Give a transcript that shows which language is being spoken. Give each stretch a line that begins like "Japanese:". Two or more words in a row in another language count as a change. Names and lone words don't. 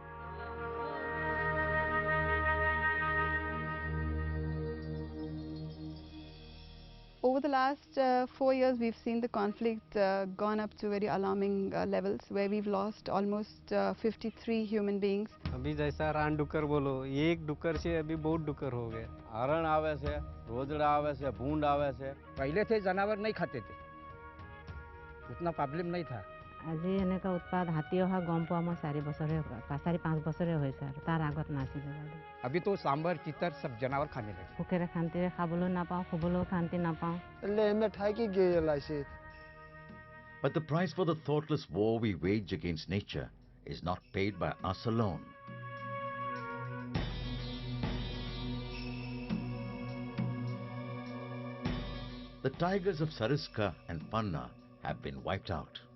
English: Over the last 4 years, we've seen the conflict gone up to very alarming levels, where we've lost almost 53 human beings.
Hindi: अभी जैसा
Marathi: रान डुकर
Hindi: बोलो, एक डुकर से अभी बहुत डुकर हो गए. हरण आवे से, रोजड़ा आवे से, भूंड आवे से. पहले थे जानवर नहीं खाते थे, उतना प्रॉब्लम नहीं था.
Assamese: আজি এনেকা উৎপাদ হাতী অহা গম পোৱা মই 4 বছৰে 4-5 বছৰে হৈছে আৰু তাৰ আগত নাছিলে।
Hindi: अभी तो सांबर चितर सब जानवर खाने लगे।
Assamese: ভোকেৰে শান্তিৰে খাবলৈ নাপাওঁ, শুবলৈ শান্তি নাপাওঁ।
English: But the price for the thoughtless war we wage against nature is not paid by us alone. The tigers of Sariska and Panna have been wiped out.